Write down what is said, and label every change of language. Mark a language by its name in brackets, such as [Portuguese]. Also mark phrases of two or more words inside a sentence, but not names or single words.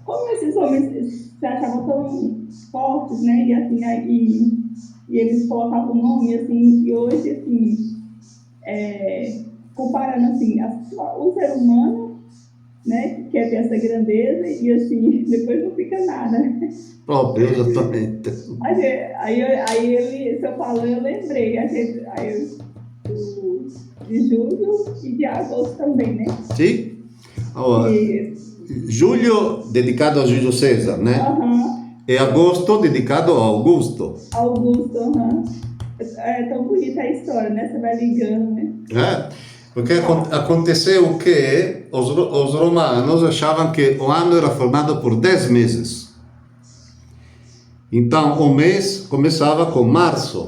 [Portuguese] como esses homens se achavam tão fortes, né? E assim, e eles colocavam o nome, assim, e hoje, assim, comparando assim, o ser humano, né, que quer ter essa grandeza, e assim, depois não fica nada. [Italian] Proprio, esattamente. [Portuguese] Aí ele, se eu falou, eu lembrei, de julho e de agosto também, né? [Italian] Sì? Allora, E, Giugno dedicato a Giulio Cesare, né? E agosto dedicato a Augusto. [Portuguese] Augusto, É tão bonita a história, né? Você vai ligando, né? Porque aconteceu que os romanos achavam que o ano era formado por 10 meses. Então, o mês começava com março.